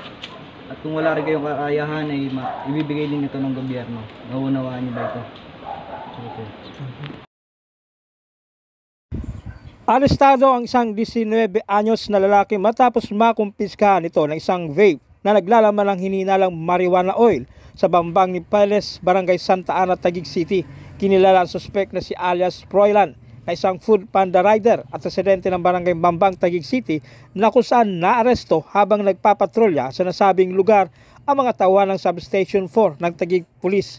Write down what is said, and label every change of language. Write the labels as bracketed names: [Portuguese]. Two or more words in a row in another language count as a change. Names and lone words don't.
[Filipino] At kung wala rin kayong kakayahan ay ibibigay din ito ng gobyerno. Nauunawaan niyo ba ito? Okay. Arestado ang isang 19 anyos na lalaki matapos makumpiskahan ito ng isang vape na naglalaman ng hininalang marijuana oil sa Bambang ni Peles, Barangay Santa Ana, Taguig City. Kinilala ang suspek na si alias Froilan na isang food panda rider at residente ng Barangay Bambang, Taguig City na kung saan naaresto habang nagpapatrolya sa nasabing lugar ang mga tauhan ng Substation 4 ng Taguig Police.